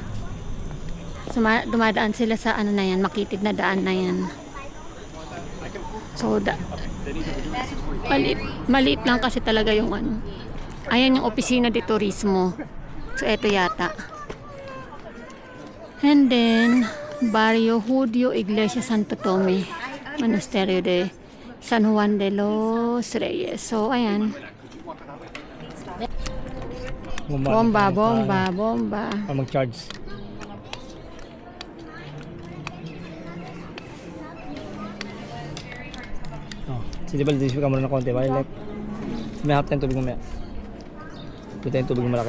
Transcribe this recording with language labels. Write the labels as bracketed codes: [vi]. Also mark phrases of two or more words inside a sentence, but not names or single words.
[tl] So dumadaan sila sa ano na yan, makitid na daan na yan. So maliit lang kasi talaga yung ano. Ayan yung [es] opisina de turismo. [tl] So eto yata. [en] And then Barrio Judío Iglesia Santo Tome, Monasterio de San Juan de los Reyes. [tl] So ayan. Bomba. Mag-charge. Sige ba, disipin ka muna ng konti. Balik. May hap tayong tubig mamaya. Ito tayong tubig malaki.